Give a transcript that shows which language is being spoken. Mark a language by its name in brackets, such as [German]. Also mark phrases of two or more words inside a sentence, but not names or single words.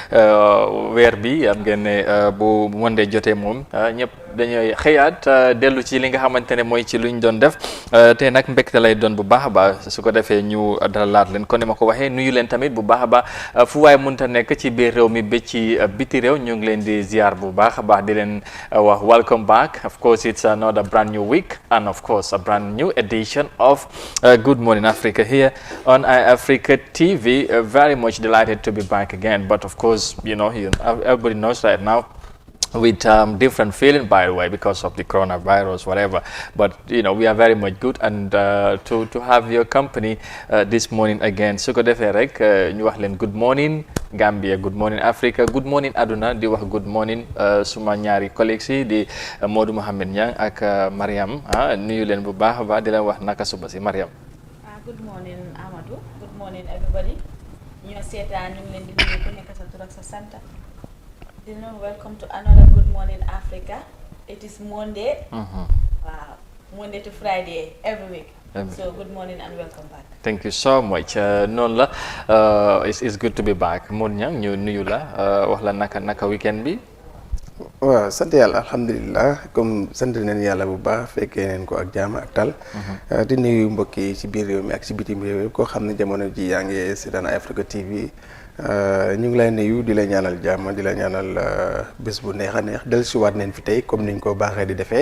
[Wolof] weer bi am ngeen ne bu Monday jotee moom ñëpp dañuy xëyaat dellu ci li nga xamante ne mooy ci luñ doon def tey nag mbégte lay doon bu baax a baax su ko defee ñu dalalaat leen kon ni ma ko waxee nuyu leen tamit bu baax a baax fu waay mënta nekk ci biir réew mi ba ci biti réew ñu ngi leen di ziar bu baax a baax di leen wax [English] welcome back. Of course it's another brand new week and of course a brand new edition of Good Morning Africa here on Africa TV. Very much delighted to be back again, but of course you know everybody knows right now with different feeling, by the way, because of the coronavirus, whatever. But you know, we are very much good, and to have your company this morning again. [Wolof] su ko defee rek ñu wax leen [English] good morning Gambia, good morning Africa, good morning [Wolof] Aduna, di wax [English] good morning [Wolof] suma ñaari collègues yi di Modou Mohamed Niang ak Mariam nuyu leen bu baax a baax di leen wax naka suba si Mariam. [English] Good morning Amadou, good morning everybody. [Wolof] ñoo seetaan ñu ngi leen di nuyu ku nekk sa tur ak sa sant. [English] Welcome to another Good Morning Africa. It is Monday. Wow, Monday to Friday every week. So good morning and welcome back. Thank you so much. [Wolof] noonu la [English] it's good to be back. [Wolof] Modou Niang ñu nuyu la wax la naka weekend bi. waaw sant yàlla alhamdulilah comme sant nañ yàlla bu baax fekkee neen ko ak jaam ak tal. di nuyu mbokk yi ci biir réew mi ak ci bitim réew koo xam ne jamono ji yaa ngi seetaan Africa TV. ñu ngi lay nuyu di la ñaanal jàmm di la ñaanal bés bu neex a neex dellusiwaat neen fi tey comme niñ ko baaxee di defee.